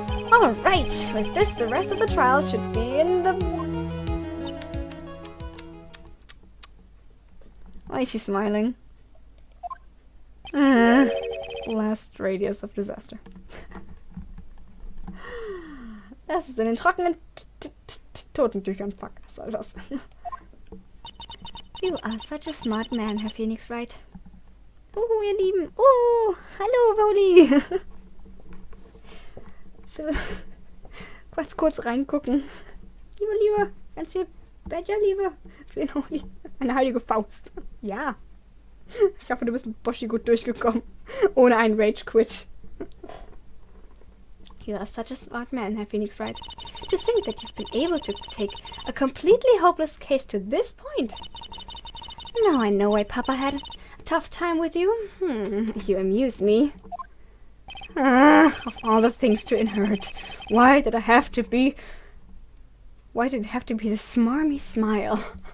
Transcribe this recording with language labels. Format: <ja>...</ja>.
<en>Alright, with this, the rest of the trial should be in the... Why is she smiling? Last radius of disaster.</en> <de>Das ist in den trockenen Totentüchern. Fuck, was soll das?</de> <en>You are such a smart man, Herr Phoenix Wright.</en> <de>Oh, ihr Lieben. Oh, hallo, Pauli. Kurz reingucken. Liebe, ganz viel Badger-Liebe. Für den Holy. Eine heilige Faust. Ja. Ich hoffe, du bist mit Boshi gut durchgekommen. Ohne einen Rage-Quit.</de> <en>You are such a smart man, Herr Phoenix Wright. To think that you've been able to take a completely hopeless case to this point. Now I know why Papa had a tough time with you. You amuse me. Of all the things to inherit, why did it have to be the smarmy smile?</en>